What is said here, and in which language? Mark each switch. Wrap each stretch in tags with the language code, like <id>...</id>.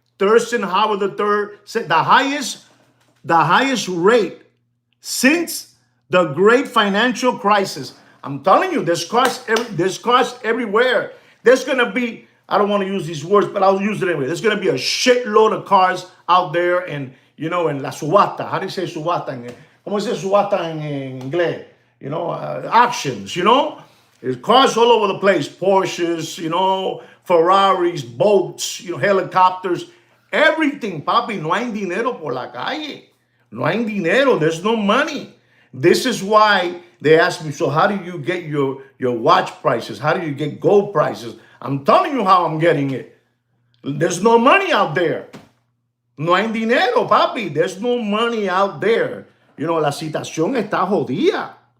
<en>Thurston Howard III said the highest rate since the great financial crisis. I'm telling you, there's cars everywhere. There's going to be, I don't want to use these words, but I'll use it anyway. There's going to be a shitload of cars out there and, in</en> <es>la subasta.</es> <en>How do you say subasta?</en> <es>¿Cómo se dice subasta en inglés?</es> <en>Auctions, There's cars all over the place. Porsches, Ferraris, boats, helicopters, everything, papi.</en> <es>No hay dinero por la calle. No hay dinero.</es> <en>There's no money. This is why they ask me, so how do you get your watch prices? How do you get gold prices? I'm telling you how I'm getting it. There's no money out there.</en> <es>No hay dinero, papi.</es> <en>There's no money out there.</en> <es>La situación está jodida.</es>